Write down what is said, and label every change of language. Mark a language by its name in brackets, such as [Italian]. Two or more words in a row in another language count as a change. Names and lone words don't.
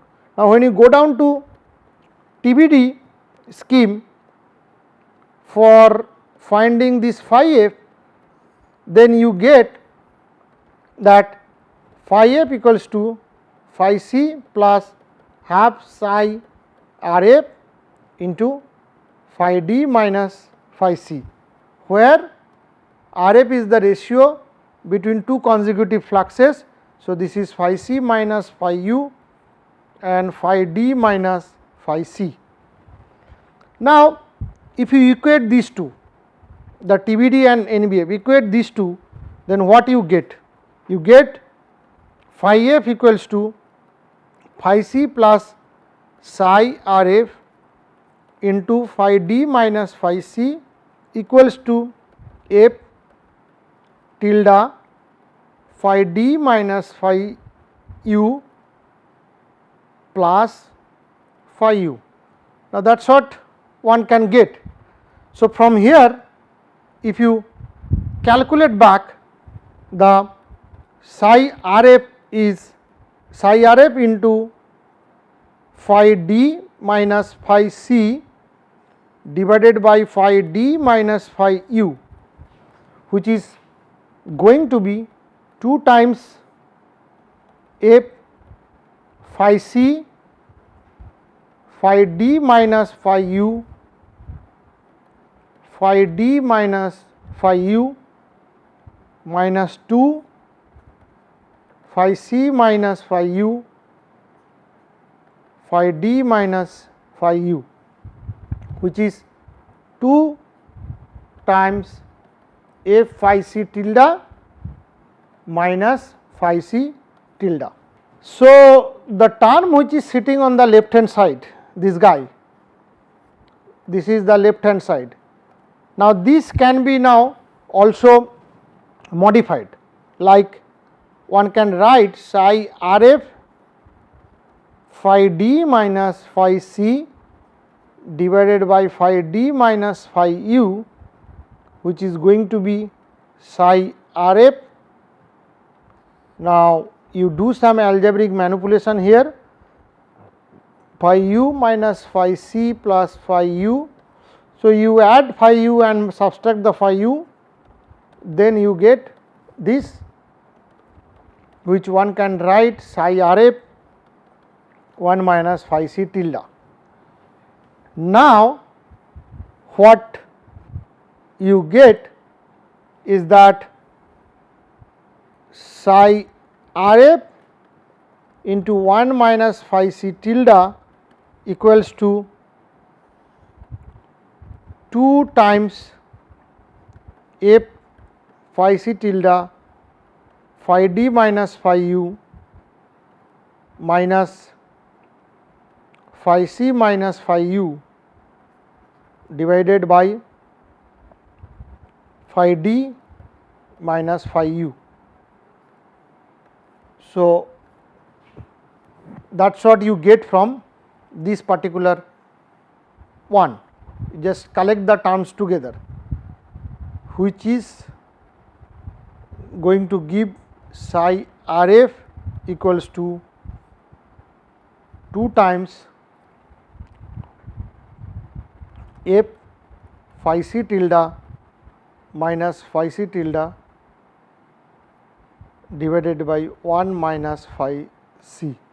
[English] Now, when you go down to TBD scheme for finding this phi f, then you get that phi f equals to phi c plus half psi r f into phi d minus phi c, where r f is the ratio between two consecutive fluxes. So, this is phi c minus phi u and phi d minus phi c. Now, if you equate these two, the TBD and NBF, equate these two, then what you get? You get phi f equals to phi c plus psi r f into phi d minus phi c equals to f tilde phi d minus phi u plus phi u. Now, that is what one can get. So, from here if you calculate back, the psi r f is psi r f into phi d minus phi c divided by phi d minus phi u, which is going to be 2 times f phi c phi d minus phi u phi d minus phi u minus 2 phi c minus phi u phi d minus phi u, which is 2 times f phi c tilde minus phi c tilde. So, the term which is sitting on the left hand side, this guy, this is the left hand side. Now, this can be now also modified, like one can write psi r f phi d minus phi c divided by phi d minus phi u, which is going to be psi r f. Now, you do some algebraic manipulation here, phi u minus phi c plus phi u. So, you add phi u and subtract the phi u, then you get this, which one can write psi r f 1 minus phi c tilde. Now, what you get is that psi r f into 1 minus phi c tilde equals to 2 times f phi c tilde phi d minus phi u minus phi c minus phi u divided by phi d minus phi u. So, that is what you get from this particular one. You just collect the terms together, which is going to give psi r f equals to 2 times f phi c tilde minus phi c tilde divided by 1 minus phi c.